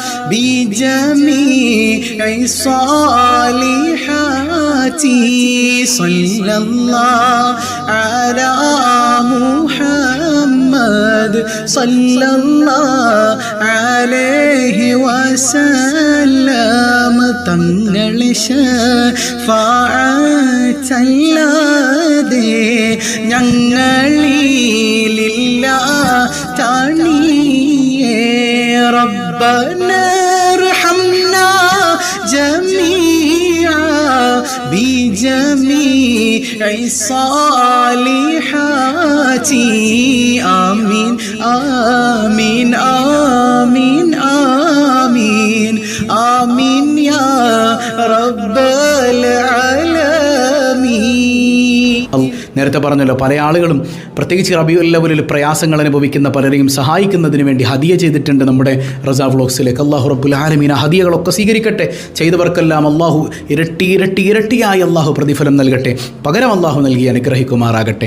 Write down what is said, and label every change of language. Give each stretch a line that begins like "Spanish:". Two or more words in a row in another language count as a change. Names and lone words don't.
Arabic: بجميع الصالحات صلى الله على محمد صلى الله عليه
Malayalam: وسلم തങ്ങൾ ശഫാഅത്തല്ലാതെ ഞങ്ങളിലില്ല
Arabic: തണിയേ ربنا ارحمنا جميعا بجميع الصالحات آمين آمين آمين آمين آمين يا رب العالمين.
Malayalam: നേരത്തെ പറഞ്ഞല്ലോ, പല ആളുകളും പ്രത്യേകിച്ച് റബീഉൽ അവ്വലിൽ പ്രയാസങ്ങൾ അനുഭവിക്കുന്ന പലരെയും സഹായിക്കുന്നതിന് വേണ്ടി ഹദിയ ചെയ്തിട്ടുണ്ട് നമ്മുടെ റസാ വ്ളോഗ്സിലേക്ക്.
Arabic: الله رب العالمين
Malayalam: ആ ഹദിയകളൊക്കെ സ്വീകരിക്കട്ടെ. ചെയ്തവർക്കെല്ലാം അല്ലാഹു ഇരട്ടിയായി അല്ലാഹു പ്രതിഫലം നൽകട്ടെ, പകരം അല്ലാഹു നൽകി അനുഗ്രഹിക്കുമാറാകട്ടെ.